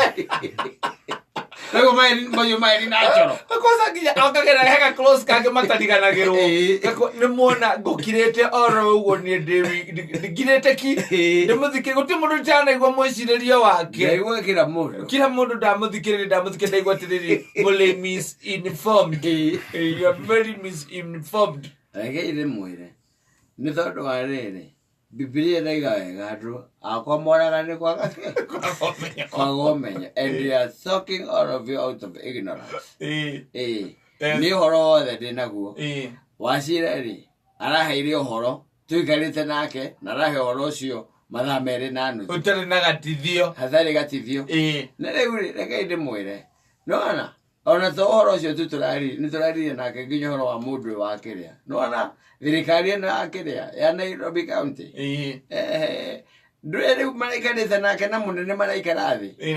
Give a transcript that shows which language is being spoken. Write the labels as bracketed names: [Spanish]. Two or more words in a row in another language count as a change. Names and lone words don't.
[Kikuyu] Lego maeni natural. Akosa nginya akagera hega close kage matariganagirwo. Nĩ muona ngũkirĩte oro ũguo nĩ ndĩgirĩte ki. Ndĩmũthikĩrĩria gũtirĩ mũndũ ndanaigua mwĩcirĩrio wake. Ndaigua kila mũndũ ndamũthikĩrĩria ndaigua atĩrĩrĩ mũrĩ misinformed. [English] You are very misinformed. [Kikuyu] Reke ndĩmwĩre. Nĩ tondũ wa rĩrĩ. Biblia ndaiga wega andũ akwa moraga nĩ kwaga ũmenya [English] and they are talking all of you out of ignorance. [Kikuyu] Nĩ ũhoro wothe ndĩnaguo wacira rĩ araheire ũhoro tũikarĩte nake na arahe ũhoro ũcio mathaa merĩ na nuthu ũtarĩ na gatithio hatarĩ gatithio na rĩu rĩ rekei ndĩmwĩre nĩwona ona to ũhoro ũcio tu nĩtũraririe nake nginya ũhoro wa mũndũ wa kĩrĩa nĩwona thirikari ĩno ya kĩrĩa ya Nairobi County ndũrĩ rĩu maraikarĩte nake na mũnene maraikara thĩ